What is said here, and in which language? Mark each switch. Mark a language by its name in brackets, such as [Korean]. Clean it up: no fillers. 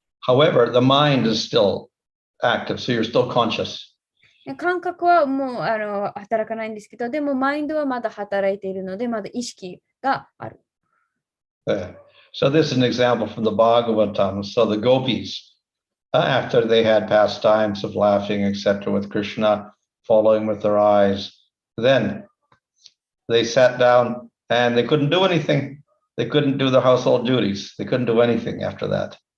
[English] However, the mind is still active, so you're still conscious. [Japanese] 感覚はもう働かないんですけど、でもマインドはまだ働いているので、まだ意識がある。 [English] So this is an example from the Bhagavatam. So the gopis, after they had pastimes of laughing, etc., with Krishna, following with their eyes, then they sat down and they couldn't do anything. They couldn't do their household duties. They couldn't do anything after that.